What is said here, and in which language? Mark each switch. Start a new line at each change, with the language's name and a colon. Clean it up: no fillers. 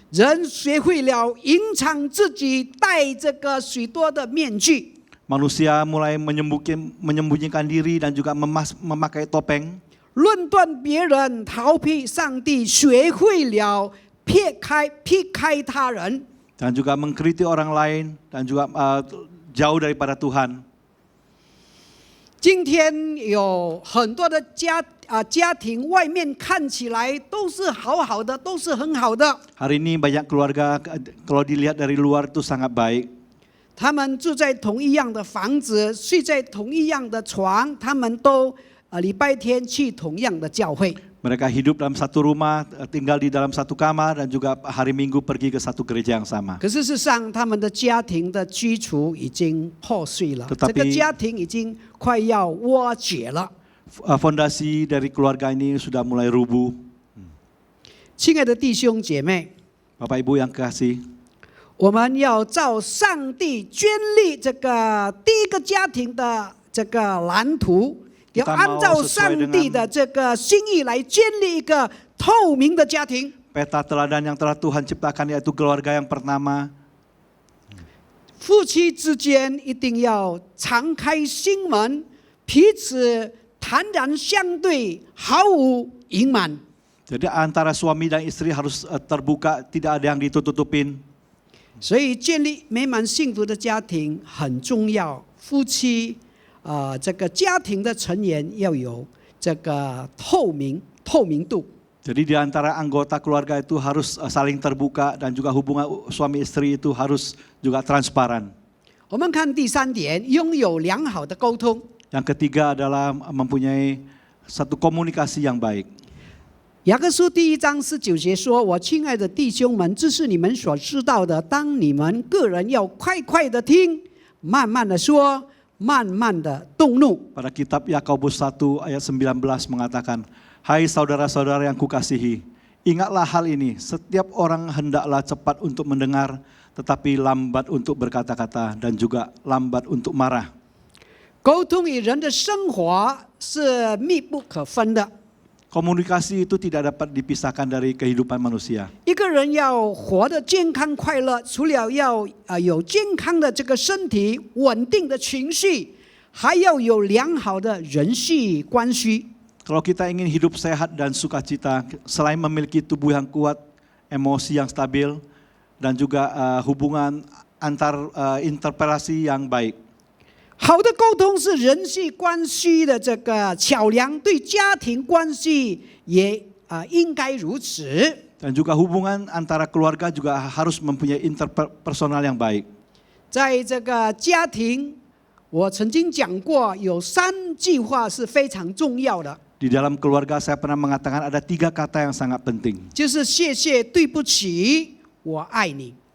Chinese: 人学会了隐藏自己，戴这个许多的面具。
Indonesian: manusia mulai menyembunyikan diri dan juga memakai topeng.
Chinese: 论断别人，逃避上帝，学会了撇开他人。
Indonesian: Dan juga mengkritik orang lain dan juga jauh daripada Tuhan.
Chinese: 今天有很多的家庭，外面看起来都是好好的，都是很好的。
Indonesian: Hari ini banyak keluarga kalau dilihat dari luar itu sangat baik.
Chinese: 他们住在同一样的房子，睡在同一样的床，他们都礼拜天去同样的教会。
Indonesian: Mereka hidup dalam satu rumah, tinggal di dalam satu kamar dan juga hari Minggu pergi ke satu gereja yang sama.
Chinese: 可是事实上，他们的家庭的基础已经破碎了，
Indonesian: Tetapi
Chinese: 这个家庭已经快要瓦解了。
Indonesian: Fondasi dari keluarga ini sudah mulai rubuh.
Chinese: 亲爱的弟兄姐妹，
Indonesian: Bapak Ibu yang kekasih,
Chinese: 我们要照上帝建立这个第一个家庭的这个蓝图，要按照上帝的这个心意来建立一个透明的家庭。
Indonesian: peta teladan yang telah Tuhan ciptakan yaitu keluarga yang pertama.
Chinese: 夫妻之间一定要敞开心门，彼此坦然相对，毫无隐瞒。
Indonesian: Jadi antara suami dan istri harus terbuka, tidak ada yang ditutup-tutupin.
Chinese: 所以建立美满幸福的家庭很重要。夫妻这个家庭的成员要有这个透明度。
Indonesian: Jadi di antara anggota keluarga itu harus saling terbuka dan juga hubungan suami istri itu harus juga transparan.
Chinese: 我们看第三点，拥有良好的沟通。
Indonesian: Yang ketiga adalah mempunyai satu komunikasi yang baik.
Chinese: 雅各书第1章19节说：“我亲爱的弟兄们，这是你们所知道的，当你们个人要快快的听，慢慢的说，慢慢的动怒。”
Indonesian: Pada kitab Yakobus 1 ayat 19 mengatakan, "Hai saudara-saudara yang kukasihi, ingatlah hal ini, setiap orang hendaklah cepat untuk mendengar, tetapi lambat untuk berkata-kata dan juga lambat untuk marah."
Chinese: 沟通与人的生活是密不可分的。
Indonesian: Komunikasi itu tidak dapat dipisahkan dari kehidupan manusia.
Chinese: 一个人要活得健康快乐，除了要有健康的这个身体、稳定的情绪，还要有良好的人际关系。
Indonesian: Kalau kita ingin hidup sehat dan sukacita, selain memiliki tubuh yang kuat, emosi yang stabil, dan juga hubungan antar interpelasi yang baik.
Chinese: 好的沟通是人际关系的这个桥梁，对家庭关系也应该如此。
Indonesian: Dan juga hubungan antara keluarga juga harus mempunyai interpersonal yang baik.
Chinese: 在这个家庭，我曾经讲过，有3句话是非常重要的，
Indonesian: Di dalam keluarga saya pernah mengatakan ada 3 kata yang sangat penting.
Chinese: 就是谢谢、对不起、我爱你。